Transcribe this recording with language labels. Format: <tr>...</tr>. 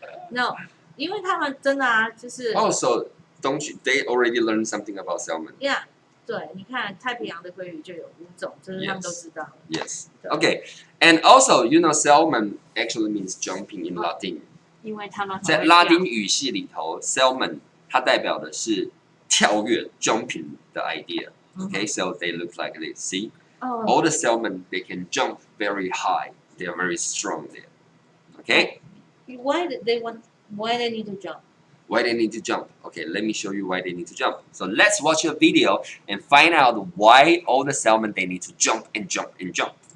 <zh>No, 因为他们真的啊，就是</zh> <en>Also, don't you, they already learned something about salmon?</en> <zh>Yeah， 对，你看太平洋的鲑鱼就有5种，这是他们都知道。</zh> <en>Yes. Okay. And also, you know, salmon actually means jumping in Latin.</en> <zh>因为他们在拉丁语系里头 ，salmon 它代表的是跳跃 jumping 的 idea.</zh> <en>Okay, so they look like this. See, all the salmon they can jump very high. They are very strong there. Okay. Why they need to jump? Why they need to jump? Okay, let me show you why they need to jump. So let's watch a video and find out why all the salmon they need to jump and jump and jump.</en>